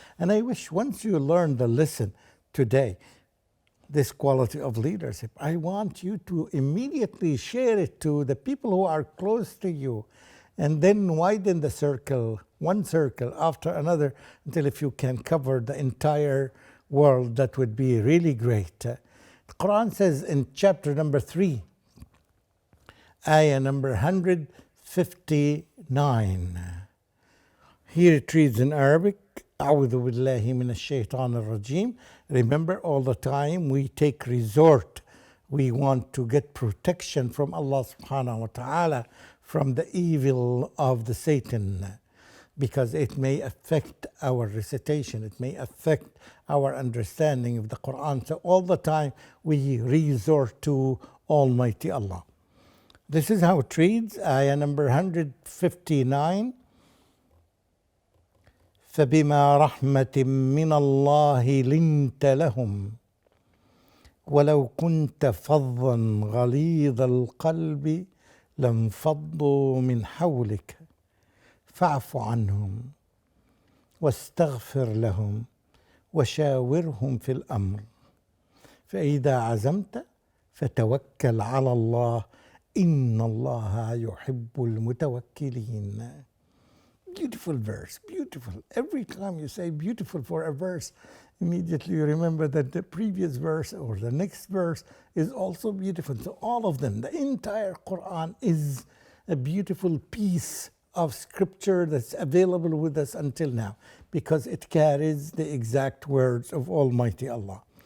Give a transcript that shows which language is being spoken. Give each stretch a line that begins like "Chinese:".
English: And I wish once you learn the lesson today, this quality of leadership, I want you to immediately share it to the people who are close to you, and then widen the circle, one circle after another, until if you can cover the entire world, that would be really great. The Quran says in chapter number 3, Ayah number 159. Here it reads in Arabic,
Arabic: أعوذ بالله من الشيطان الرجيم.
English: Remember, all the time we take resort. We want to get protection from Allah subhanahu wa ta'ala from the evil of the Satan, because it may affect our recitation, it may affect our understanding of the Quran. So all the time we resort to Almighty Allah. This is how it reads, ayah number 159.
Arabic: فبما رحمة من الله لنت لهم ولو كنت فظا غليظ القلب لانفضوا من حولك فاعف عنهم واستغفر لهم وشاورهم في الأمر فإذا عزمت فتوكل على الله إن الله يحب المتوكلين.
English: Beautiful verse, beautiful. Every time you say beautiful for a verse, immediately you remember that the previous verse or the next verse is also beautiful. So all of them, the entire Quran is a beautiful piece of scripture that's available with us until now, because it carries the exact words of Almighty Allah.